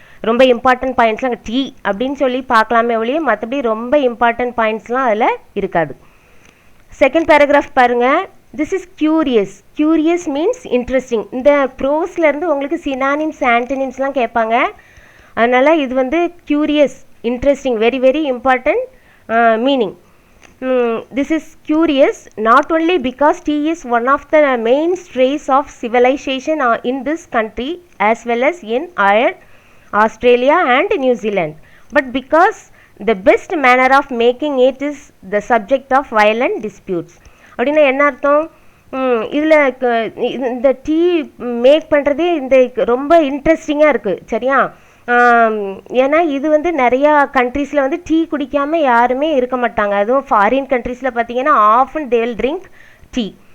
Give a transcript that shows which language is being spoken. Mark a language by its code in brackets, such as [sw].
[ta] ரொம்ப important பாயிண்ட்ஸ்லாம் tea அப்படின்னு சொல்லி பார்க்கலாமே ஒழிய மற்றபடி ரொம்ப இம்பார்ட்டன்ட் பாயிண்ட்ஸ்லாம் அதில் இருக்காது. [en] second paragraph [ta] பாருங்கள். [en] This is curious. Curious means interesting. [ta] இந்த ப்ரோஸ்லேருந்து உங்களுக்கு சினானிம்ஸ் ஆன்டனிம்ஸ்லாம் கேட்பாங்க. அதனால் இது வந்து curious, interesting, very very important meaning. [en] This is curious not only because tea is one of the mainstays of civilization in this country as well as in Ireland, Australia and New Zealand, but because the best manner of making it is the subject of violent disputes. [ta] அப்படின்னா என்ன அர்த்தம், இதில் இந்த tea make பண்ணுறதே இந்த ரொம்ப இன்ட்ரெஸ்டிங்காக இருக்குது, சரியா. ஏன்னா இது வந்து நிறையா கண்ட்ரீஸில் வந்து டீ குடிக்காமல் யாருமே இருக்க மாட்டாங்க. அதுவும் ஃபாரின் கண்ட்ரீஸில் பார்த்தீங்கன்னா [en] Often they will drink tea.